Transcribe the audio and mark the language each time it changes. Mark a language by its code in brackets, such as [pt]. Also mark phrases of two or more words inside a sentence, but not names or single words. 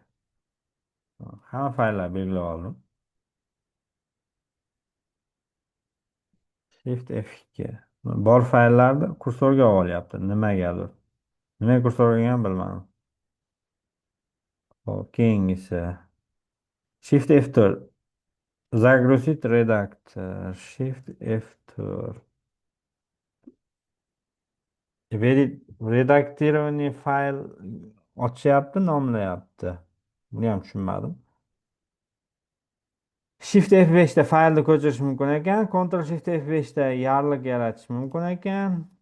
[uz] Hamma fayllar belgilab oldim. Shift F2. Bor fayllarni kursorga olyapti. Nimagadir. Nima kursorga olgan bilmadim. Hop, keyingisi. Shift F4. [ru] Загрузить редактор. Shift F4. [uz] Redaktirованный fayl ochyapti, nomlayapti. Buni ham tushunmadim. Shift F5 da faylni ko'chirish mumkin ekan. Ctrl Shift F5 da yarliq yaratish mumkin ekan.